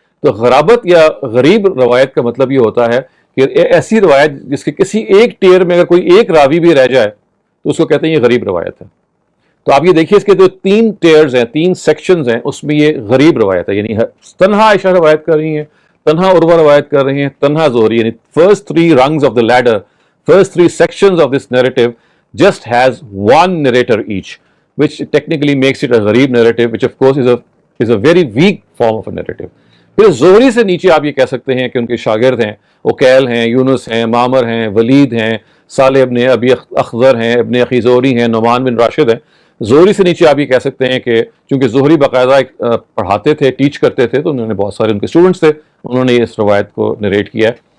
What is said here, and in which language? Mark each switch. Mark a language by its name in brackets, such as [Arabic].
[Urdu] تو غرابت یا غریب روایت کا مطلب یہ ہوتا ہے کہ ایسی روایت جس کے کسی ایک ٹیئر میں اگر کوئی ایک راوی بھی رہ جائے تو اس کو کہتے ہیں یہ غریب روایت ہے. تو آپ یہ دیکھیے اس کے جو 3 ٹیئرز ہیں، 3 سیکشنز ہیں، اس میں یہ غریب روایت ہے. یعنی تنہا عائشہ روایت کر رہی ہیں، تنہا عروہ روایت کر رہے ہیں، تنہا زہری. [English] یعنی first 3 rungs of the ladder, first 3 sections of this narrative just has one narrator each, which technically makes it a gharib narrative, which of course is a very weak form of a narrative. [Urdu] پھر زہری سے نیچے آپ یہ کہہ سکتے ہیں کہ ان کے شاگرد ہیں، عقیل ہیں، یونس ہیں، معمر ہیں، ولید ہیں، صالح ابن ابی اخضر ہیں، ابن اخی زہری ہیں، نعمان بن راشد ہیں. زہری سے نیچے آپ یہ کہہ سکتے ہیں کہ چونکہ زہری باقاعدہ پڑھاتے تھے، ٹیچ کرتے تھے، تو انہوں نے بہت سارے ان کے اسٹوڈنٹس تھے، انہوں نے اس روایت کو نریٹ کیا ہے.